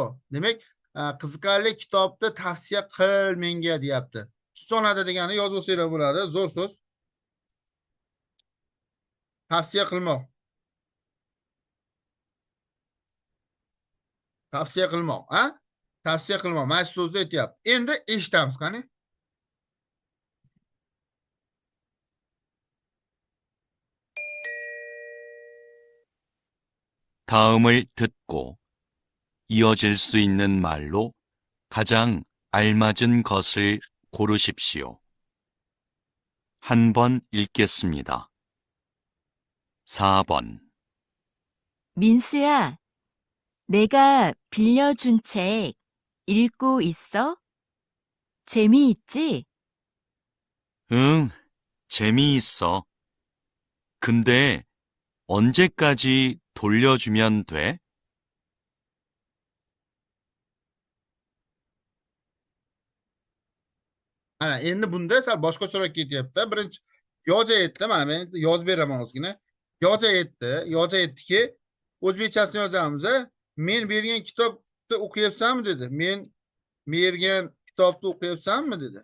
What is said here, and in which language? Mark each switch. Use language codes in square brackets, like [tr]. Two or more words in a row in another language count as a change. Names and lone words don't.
[uz] Demak, qiziqarli kitobni tavsiya qil menga deyapti. Chuchonada degani yozib olsanglar bo'ladi, zo'r so'z. Tavsiya qilmoq. Tavsiya qilmoq, ha? Tavsiya qilmoq. Mana shu so'zni aytyapti. Endi eshitamiz qani. [ko] 다음을 듣고 이어질 수 있는 말로 가장 알맞은 것을 고르십시오. 한 번 읽겠습니다. 4번. 민수야, 내가 빌려준 책 읽고 있어? 재미있지? 응, 재미있어. 근데 언제까지 돌려주면 돼? [uz] Ana endi bunda sal boshqacharoq ketyapti. Birinchi yoja aytdi, mana men yozib beraman ozgina. Yoja aytdiki, o'zbekchasini yozamiz. Men bergan kitobni o'qiyapsanmi dedi. Men bergan kitobni o'qiyapsanmi dedi.